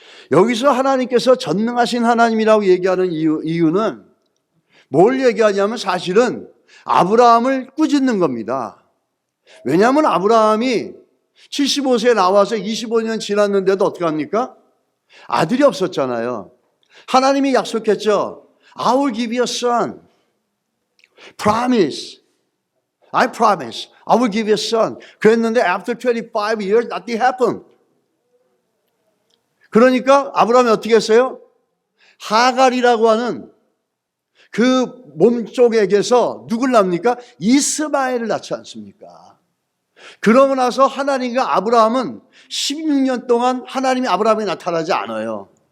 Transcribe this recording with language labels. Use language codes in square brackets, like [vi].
[ko] 여기서 하나님께서 전능하신 하나님이라고 얘기하는 이유는 뭘 얘기하냐면 사실은 아브라함을 꾸짖는 겁니다. 왜냐하면 아브라함이 75세에 나와서 25년 지났는데도 어떻게 합니까? 아들이 없었잖아요. 하나님이 약속했죠. [en] I will give you a son. Promise. I promise I will give you a son. [ko] 그랬는데 [en] after 25 years nothing happened. [ko] 그러니까 아브라함이 어떻게 했어요? 하갈이라고 하는 그 몸쪽에게서 누굴 낳습니까? 이스마엘을 낳지 않습니까? 그러고 나서 하나님과 아브라함은 16년 동안 하나님이 아브라함에 나타나지 않아요.